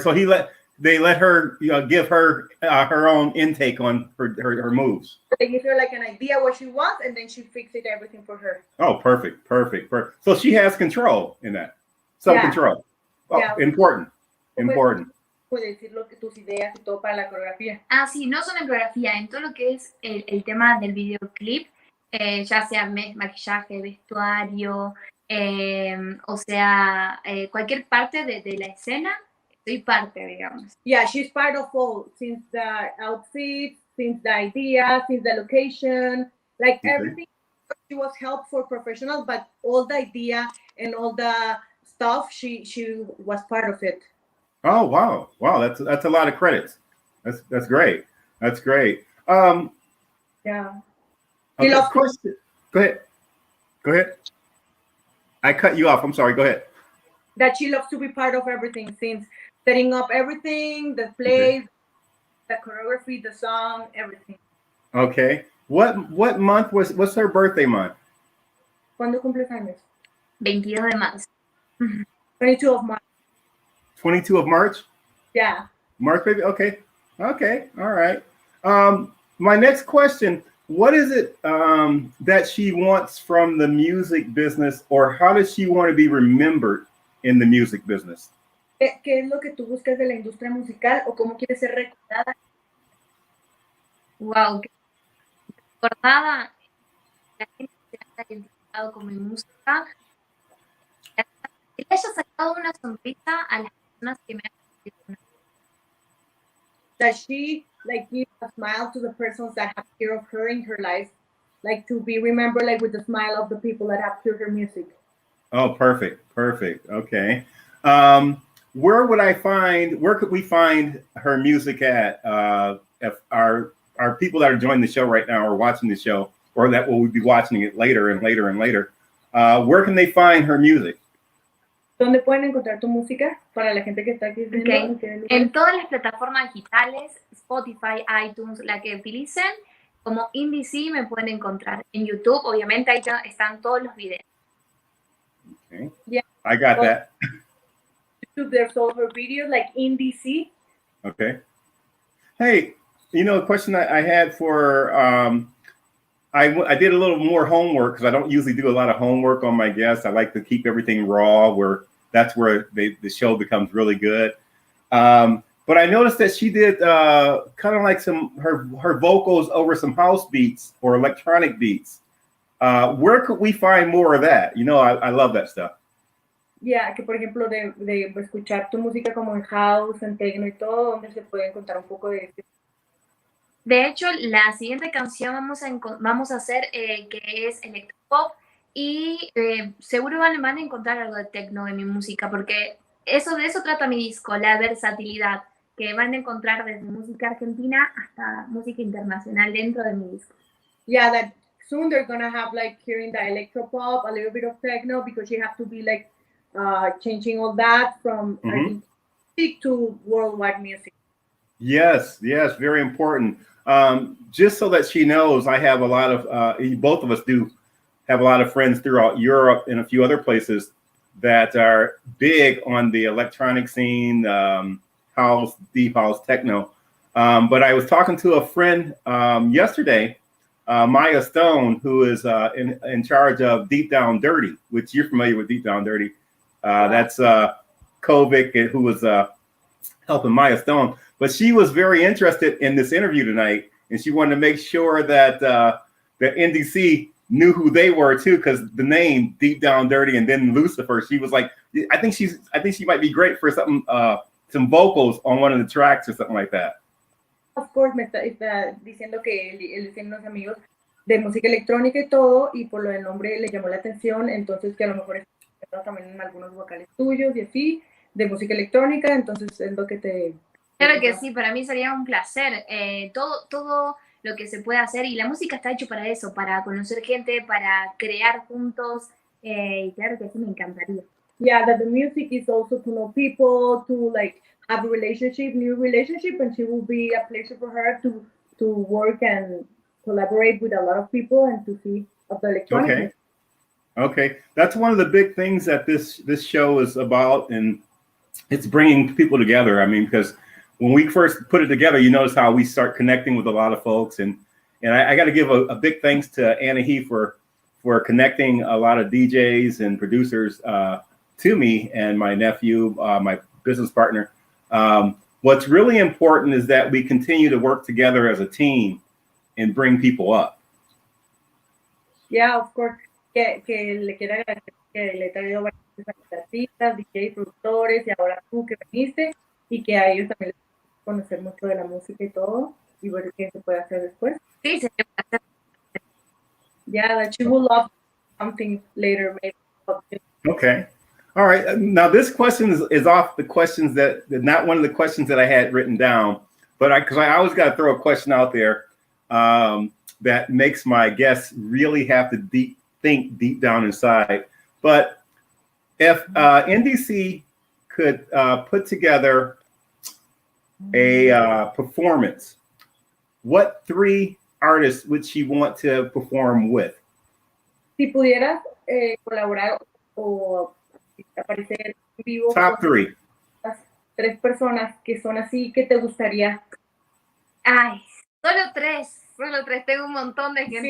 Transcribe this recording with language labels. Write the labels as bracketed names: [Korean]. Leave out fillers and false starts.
[English] So they let her give her her own intake on her moves. They give her like an idea what she wants, and then she fixes everything for her. Oh, perfect. So she has control in that. Self-control. Yeah. Important. [Spanish] Puedes decir tus ideas y todo para la coreografía. Sí, no solo en coreografía, en todo lo que es el tema del videoclip, ya sea maquillaje, vestuario, o sea, cualquier parte de la escena, soy parte, digamos. [English] Yeah, she's part of all, since the outfit, since the idea, since the location, like everything. She was help for professionals, but all the idea and all the stuff, she was part of it. Oh wow, that's a lot of credits. That's great. Yeah. Okay, question. Go ahead. I cut you off. I'm sorry. Go ahead. That she loves to be part of everything, since setting up everything, the plays, the choreography, the song, everything. Okay. What month what's her birthday month? [Spanish] ¿Cuándo cumples años? 22 de marzo. [English] 22 of March. 22 of March? Yeah. March, baby. Okay. All right. My next question, what is it that she wants from the music business, or how does she want to be remembered in the music business? [Spanish] ¿Qué es lo que tú buscas de la industria musical, o cómo quieres ser recordada? Wow, recordada, la gente ha identificado con mi música. Que le haya sacado una sonrisa a las personas que me han escuchado. [English] That she like gives a smile to the persons that have heard of her in her life, like to be remembered like with the smile of the people that have heard her music. Oh, perfect. Okay. Where could we find her music at? If our people that are joining the show right now or watching the show, or that will be watching it later and later and later, where can they find her music? [Spanish] ¿Dónde pueden encontrar tu música para la gente que está aquí viendo? [English] Okay. [Spanish] En todas las plataformas digitales, Spotify, iTunes, la que utilicen, como Indi C me pueden encontrar. En YouTube, obviamente, ahí están todos los videos. [English] Okay. Yeah. I got that. YouTube, there's all her videos like Indi C. Okay. Hey, a question I had for I did a little more homework because I don't usually do a lot of homework on my guests. I like to keep everything raw, that's where the show becomes really good. But I noticed that she did kind of like her vocals over some house beats or electronic beats. Where could we find more of that? I love that stuff. [Spanish] Yeah, que por ejemplo de escuchar tu música como en house, en techno y todo, donde se puede encontrar un poco de este. De hecho, la siguiente canción vamos a hacer que es electropop y seguro van a encontrar algo de techno en mi música porque de eso trata mi disco, la versatilidad, que van a encontrar desde música argentina hasta música internacional dentro de mi disco. [English] Yeah, that soon they're gonna have like hearing the electropop, a little bit of techno, because you have to be like changing all that from Argentic to worldwide music. Yes, very important. Just so that she knows, I have a lot of, both of us do have a lot of friends throughout Europe and a few other places that are big on the electronic scene, house, deep house, techno. But I was talking to a friend yesterday, Maya Stone, who is in charge of Deep Down Dirty, which you're familiar with Deep Down Dirty. That's Kovic, who was helping Maya Stone. But she was very interested in this interview tonight, and she wanted to make sure that that Indi C knew who they were too, because the name Deep Down Dirty and then Lucifer. She was like, I think she might be great for something, some vocals on one of the tracks or something like that. Of course, [Spanish] me está diciendo que él tiene unos amigos de música electrónica y todo, y por lo del nombre le llamó la atención, entonces que a lo mejor está también en algunos vocales tuyos y así, de música electrónica, entonces es lo que te... Claro que sí, para mí sería un placer. Todo lo que se puede hacer, y la música está hecho para eso, para conocer gente, para crear juntos, y claro que sí, me encantaría. [English] Yeah, that the music is also to know people, to like have a new relationship, and she will be a pleasure for her to work and collaborate with a lot of people and to see of the electronic. Okay, that's one of the big things that this show is about, and it's bringing people together. I mean, because when we first put it together, you notice how we start connecting with a lot of folks, and I got to give a big thanks to Anna He for connecting a lot of DJs and producers to me and my nephew, my business partner. What's really important is that we continue to work together as a team and bring people up. Yeah, of course. [Spanish] Que le quiero agradecer que le he traído varios artistas, DJ, productores, y ahora tú que viniste, y que a ellos también les conocer mucho de la música y todo, y ver qué se puede hacer después. Sí, se puede hacer. [English] Yeah, that you will love something later, maybe. Okay. All right. Now this question is off the questions that not one of the questions that I had written down, but because I always got to throw a question out there that makes my guests really have to think deep down inside. But if Indi C could put together a performance, what 3 artists would she want to perform with? [Spanish] Si pudieras colaborar o aparecer en vivo [English] Top 3. [Spanish] Las 3 personas que son así, que te gustaría. Ay, solo 3. Tengo un montón de gente